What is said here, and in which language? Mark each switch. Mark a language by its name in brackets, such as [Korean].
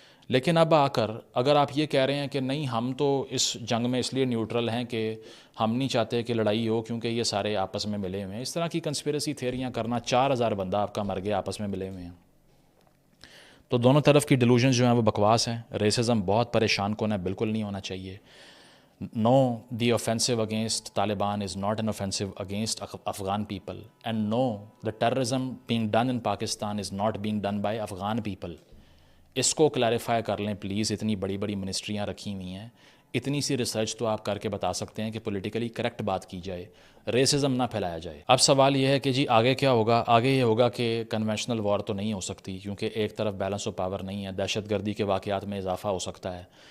[Urdu] لیکن اب آ کر اگر آپ یہ کہہ رہے ہیں کہ نہیں ہم تو اس جنگ میں اس لیے نیوٹرل ہیں کہ ہم نہیں چاہتے کہ لڑائی ہو کیونکہ یہ سارے آپس میں ملے ہوئے ہیں، اس طرح کی کنسپیریسی تھیریاں کرنا، 4,000 بندہ آپ کا مر گیا آپس میں ملے ہوئے ہیں، تو دونوں طرف کی ڈیلوژنز جو ہیں وہ بکواس ہیں. ریسزم بہت پریشان کن ہے، بالکل نہیں ہونا چاہیے. [English] No, the offensive against Taliban is not an offensive against Afghan people. And no, the terrorism being done in Pakistan is not being done by Afghan people. [Urdu] اس کو کلیریفائی کر لیں پلیز. اتنی بڑی بڑی منسٹریاں رکھی ہوئی ہیں، اتنی سی ریسرچ تو آپ کر کے بتا سکتے ہیں کہ پولیٹیکلی کریکٹ بات کی جائے، ریسزم نہ پھیلایا جائے. اب سوال یہ ہے کہ جی آگے کیا ہوگا؟ آگے یہ ہوگا کہ کنونشنل وار تو نہیں ہو سکتی کیونکہ ایک طرف بیلنس آف پاور نہیں ہے، دہشت گردی کے واقعات میں اضافہ ہو سکتا ہے.